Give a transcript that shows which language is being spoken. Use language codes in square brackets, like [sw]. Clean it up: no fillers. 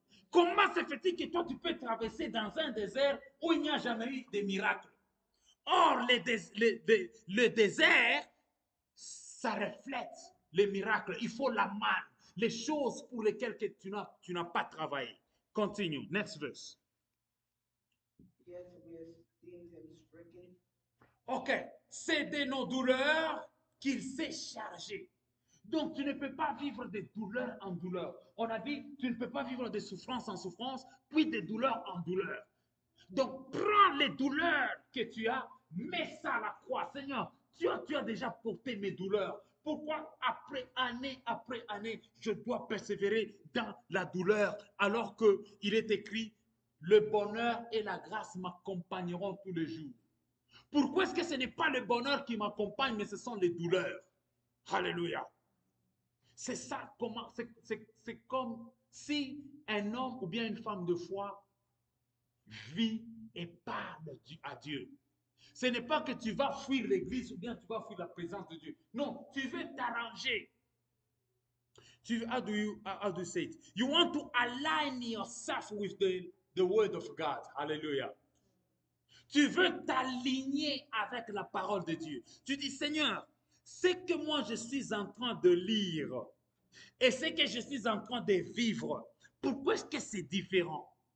[fr] Comment se fait-il que toi tu peux traverser dans un désert où il n'y a jamais eu de miracle? Or, le désert, ça reflète les miracles. Il faut la manne, les choses pour lesquelles tu n'as pas travaillé. [en] Continue, next verse. Yet we esteemed him stricken. [fr] Ok, c'est de nos douleurs qu'il s'est chargé. Donc, tu ne peux pas vivre de douleur en douleur. On a dit, tu ne peux pas vivre de souffrance en souffrance, puis de douleur en douleur. Donc, prends les douleurs que tu as, mets ça à la croix. Seigneur, tu as déjà porté mes douleurs. Pourquoi après année, je dois persévérer dans la douleur alors qu'il est écrit, le bonheur et la grâce m'accompagneront tous les jours. Pourquoi est-ce que ce n'est pas le bonheur qui m'accompagne, mais ce sont les douleurs? Alléluia. C'est ça, c'est comme si un homme ou bien une femme de foi vit et parle à Dieu. Ce n'est pas que tu vas fuir l'église ou bien tu vas fuir la présence de Dieu. Non, tu veux t'arranger. [en] How do you say it? You want to align yourself with the the word of God. Hallelujah. [fr] Tu veux t'aligner avec la parole de Dieu. Tu dis, Seigneur, ce que moi je suis en train de lire et ce que je suis en train de vivre, pourquoi est-ce que c'est différent?